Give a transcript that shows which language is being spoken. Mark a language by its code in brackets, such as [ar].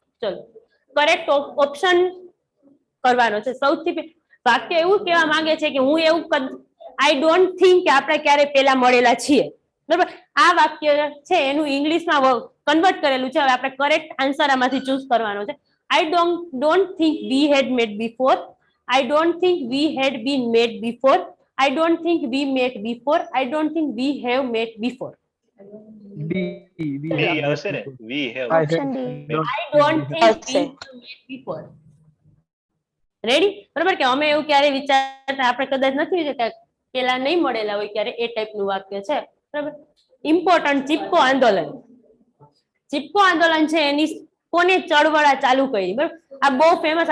[gu] ચલો, correct option કરવાનો છે. સૌથી વાક્ય એવું કહેવા માંગે છે કે હું એવું [en] I don't think [gu] કે આપણે ક્યારે પેલા મળેલા છીએ. બરાબર? આ વાક્ય છે એનું ઇંગ્લિશમાં કન્વર્ટ કરેલું છે. હવે આપણે કરેક્ટ આન્સર આમાંથી ચૂઝ કરવાનો છે. [en] I don't think we had met before. I don't think we had been met before. I don't think we met before. I don't think we have met before. [gu] હશે ને? [en] We have. [gu] Option D. [en] I don't think we have met before. [gu] Ready? બરાબર કે અમે એવું ક્યારે વિચારતા, આપણે કદાચ નથી વિચારતા પેલા નહીં મળેલા હોય ક્યારે, એ ટાઈપનું વાક્ય છે. બરાબર? ઇમ્પોર્ટન્ટ. ચિપકો આંદોલન. ચિપકો આંદોલન છે એની કોને ચળવળા ચાલુ કરી? બરાબર? આ બહુ ફેમસ.